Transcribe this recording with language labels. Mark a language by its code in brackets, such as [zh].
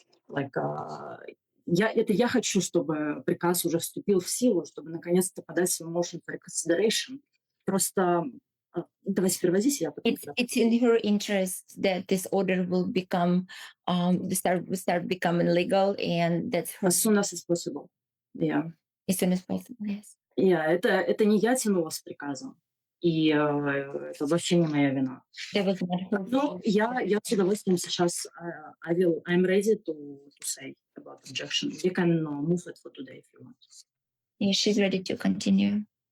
[ru] Like я хочу, чтобы приказ уже вступил в силу, чтобы наконец-то подать свой [en] motion for reconsideration. [ru] Просто давайте сперва здесь, я потом. [en] It's in her interest that this order will become start becoming legal, and that's her As soon as it's possible. Yeah. as soon as possible. Yes. [ru] Yeah, это не я тянула с приказом. И это вообще не моя вина. [en] That was not her [ru] Но [en] fault. [ru] я с удовольствием сейчас [en] I'm ready to say about objection. We can move it for today if you want. Yeah, she's ready to continue.